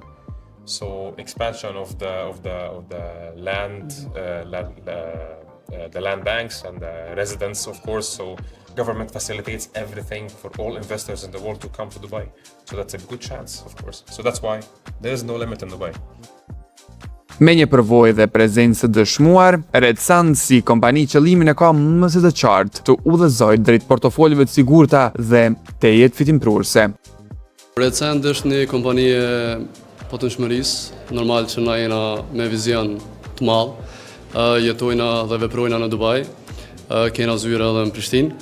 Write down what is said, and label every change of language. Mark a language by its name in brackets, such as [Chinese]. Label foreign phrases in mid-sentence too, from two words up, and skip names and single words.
[English] So expansion of the land, the land banks and the residents, of course. So government facilitates everything for all investors in the world to come to Dubai. So that's a good chance, of course. So that's why there is no limit in Dubai. [Albanian] Me një përvojë dhe prezencë dëshmuar, Redstand si kompani qëllimin e ka më së të qartë të udhëzojë drejt portofoleve të sigurta dhe të jetë fitimprurse. Redstand është një kompani e potentshmërisë, normal që na jena me vizion të madh, jetojna dhe veprojna në Dubai, kena zyra edhe në Prishtinë.